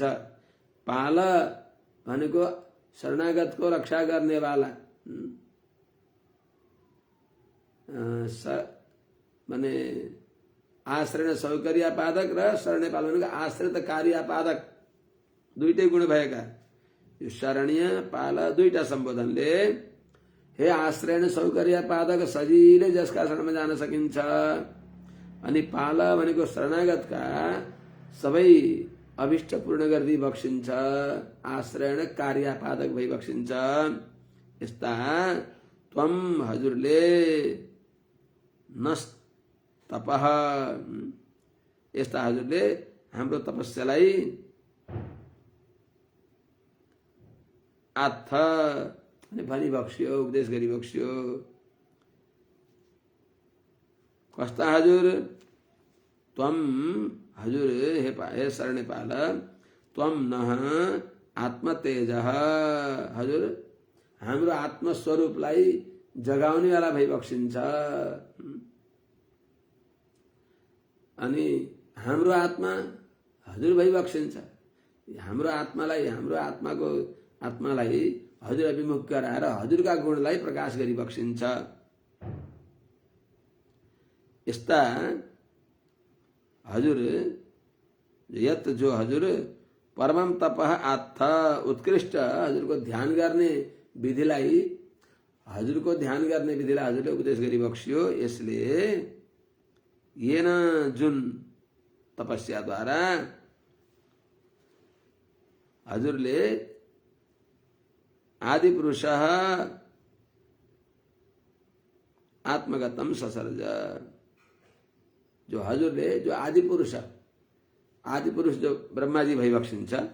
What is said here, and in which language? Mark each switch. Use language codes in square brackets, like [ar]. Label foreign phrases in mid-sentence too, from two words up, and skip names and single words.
[ne] पाल भनेको शरणागतको रक्षा गर्नेवाला, माने [sa] आश्रयण सौकर्य पादक [ne] र शरण्य पाल भनेको [sa] आश्रित कार्य पादक, [ne] दुईटै गुण भएका। यो शरण्य पाल दुईटा सम्बोधनले हे [sa] आश्रयण सौकर्य पादक, [ne] सजिलै जसका शरणमा जान सकिन्छ, अनि पाल भनेको शरणागतका सबै अभिष्ट पूर्ण गरिदिई बक्सिन्छ, [sa] आश्रयण कार्य पादक [ne] भई बक्सिन्छ। यस्ता त्वम हजुरले नस्तपः, यस्ता हजुरले हाम्रो तपस्यालाई आत्थ भनी बक्स्यो, उपदेश गरी बक्स्यो। कस्ता हजुर? त्वम हजुर, [sa] हे शरणपाल, त्वम नः आत्मतेजः, [ne] हजुर हाम्रो आत्मस्वरूपलाई जगाउने वाला भई बक्सिन्छ। अनि हाम्रो आत्मा हजुर भई बक्सिन्छ। हाम्रो आत्मालाई, हाम्रो आत्मालाई हजुर अभिमुख गराएर हजुरका गुणलाई प्रकाश गरी बक्सिन्छ। यस्ता हजुर, यत जो हजुर [sa] परमम तपः आत्थ, [ne] उत्कृष्ट हजुरको ध्यान गर्ने विधिलाई हजुरको ध्यान गर्ने विधिलाई हजुरले उपदेश गरिबक्सियो। यसले येन जुन तपस्याद्वारा हजुरले आदि पुरुष [sa] आत्मगतम ससर्ज, [ne] जो हजुरले जो आदि पुरुष जो ब्रह्माजी भइबक्सिन्छ,